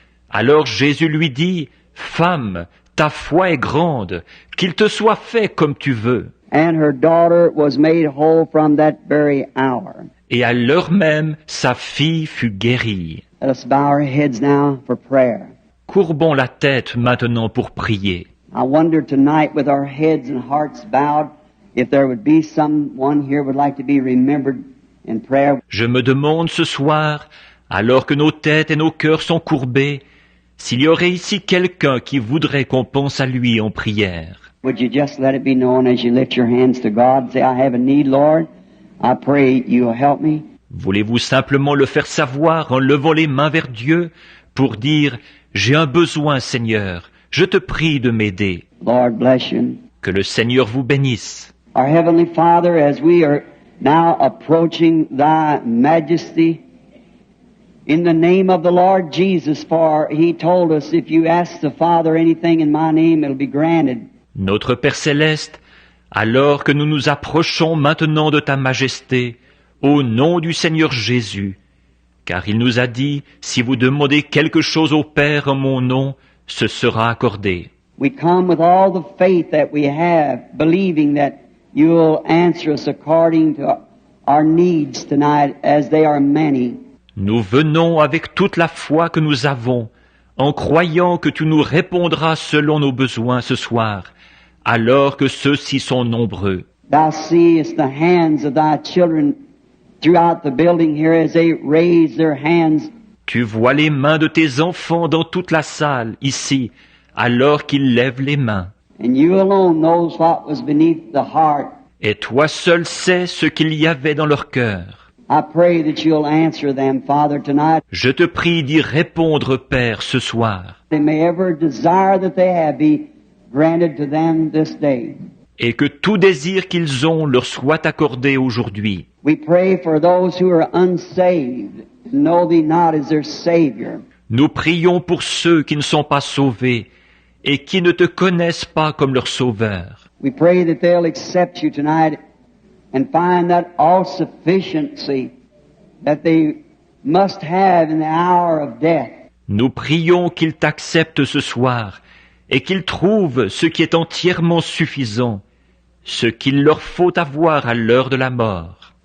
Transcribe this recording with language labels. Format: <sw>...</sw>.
<fr>Alors Jésus lui dit, Femme, ta foi est grande, qu'il te soit fait comme tu veux.</fr> <en>And her daughter was made whole from that very hour.</en> <fr>Et à l'heure même, sa fille fut guérie.</fr> <en>Let us bow our heads now for prayer.</en> <fr>Courbons la tête maintenant pour prier.</fr> <en>I wonder tonight, with our heads and hearts bowed, if there would be someone here who would like to be remembered in prayer.</en> <fr>Je me demande ce soir, alors que nos têtes et nos cœurs sont courbés, s'il y aurait ici quelqu'un qui voudrait qu'on pense à lui en prière.</fr> <en>Would you just let it be known as you lift your hands to God? Say, I have a need, Lord. I pray you'll help me.</en> <fr>Voulez-vous simplement le faire savoir en levant les mains vers Dieu pour dire « J'ai un besoin, Seigneur, je te prie de m'aider.</fr> <en>Lord bless you. »</en> <fr>Que le Seigneur vous bénisse.</fr> <en>Our Heavenly Father, as we are now approaching Thy Majesty, in the name of the Lord Jesus, for He told us, if you ask the Father anything in my name, it'll be granted.</en> <fr>Notre Père Céleste, alors que nous nous approchons maintenant de ta majesté, au nom du Seigneur Jésus, car il nous a dit, si vous demandez quelque chose au Père en mon nom, ce sera accordé.</fr> <en>We come with all the faith that we have, believing that you'll answer us according to our needs tonight, as they are many.</en> <fr>Nous venons avec toute la foi que nous avons, en croyant que tu nous répondras selon nos besoins ce soir, alors que ceux-ci sont nombreux.</fr> <en>Thou seest the hands of thy children throughout the building here as they raise their hands.</en> <fr>Tu vois les mains de tes enfants dans toute la salle, ici, alors qu'ils lèvent les mains.</fr> <en>And you alone knows what was beneath the heart.</en> <fr>Et toi seul sais ce qu'il y avait dans leur cœur.</fr> <en>I pray that you'll answer them, Father, tonight.</en> <fr>Je te prie d'y répondre, Père, ce soir,</fr> <en>They may ever desire that they have be granted to them this day.</en> <fr>et que tout désir qu'ils ont leur soit accordé aujourd'hui.</fr> <en>We pray for those who are unsaved, and know thee not as their Savior.</en> <fr>Nous prions pour ceux qui ne sont pas sauvés et qui ne te connaissent pas comme leur sauveur.</fr> <en>We pray that they'll accept you tonight and find that all-sufficiency that they must have in the hour of death.</en> <fr>Nous prions qu'ils t'acceptent ce soir et qu'ils trouvent ce qui est entièrement suffisant, ce qu'il leur faut avoir à l'heure de la mort.</fr>